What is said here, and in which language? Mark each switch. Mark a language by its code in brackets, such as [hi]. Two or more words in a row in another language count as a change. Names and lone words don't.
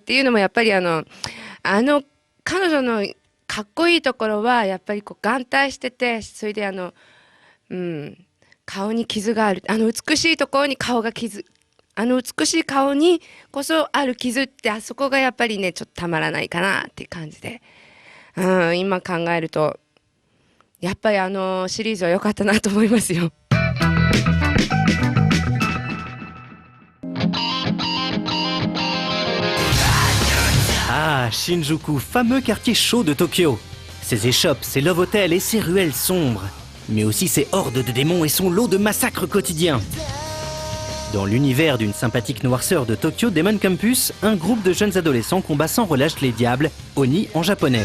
[ja] っていうのもやっぱり彼女のかっこいいところはやっぱりこう眼帯してて、それで顔に傷がある、美しいところに顔が傷、美しい顔にこそある傷って、あそこがやっぱりねちょっとたまらないかなっていう感じで、今考えるとやっぱりシリーズは良かったなと思いますよ。 [fr] Ah, Shinjuku, fameux quartier chaud de Tokyo. Ses échoppes, ses [en] love hotels [fr] et ses ruelles sombres. Mais aussi ses hordes de démons et son lot de massacres quotidiens. Dans l'univers d'une sympathique noirceur de Tokyo Demon Campus, un groupe de jeunes adolescents combat sans relâche les diables, Oni en japonais.